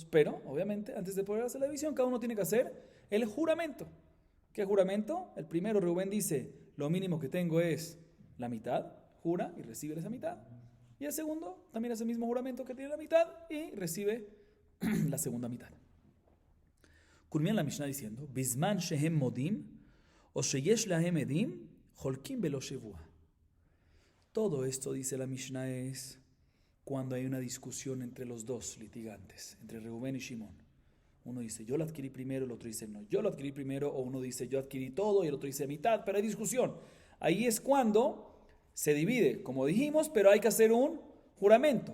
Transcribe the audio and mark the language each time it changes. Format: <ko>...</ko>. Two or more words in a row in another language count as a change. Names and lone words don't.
<es>Pero, obviamente, antes de poder hacer la división, cada uno tiene que hacer el juramento. ¿Qué juramento? El primero, Reubén, dice, lo mínimo que tengo es la mitad, jura y recibe esa mitad. Y el segundo también hace el mismo juramento que tiene la mitad y recibe la segunda mitad. Culmina la Mishnah diciendo,</es> <he>בזמן שהם מודים, או שיש להם עדים, חולקים ולא שבועה.</he> <es>Todo esto, dice la Mishnah, es cuando hay una discusión entre los dos litigantes, entre Reubén y Shimón. Uno dice, yo lo adquirí primero, el otro dice, no, yo lo adquirí primero, o uno dice, yo adquirí todo, y el otro dice, mitad, pero hay discusión. Ahí es cuando se divide, como dijimos, pero hay que hacer un juramento.</es>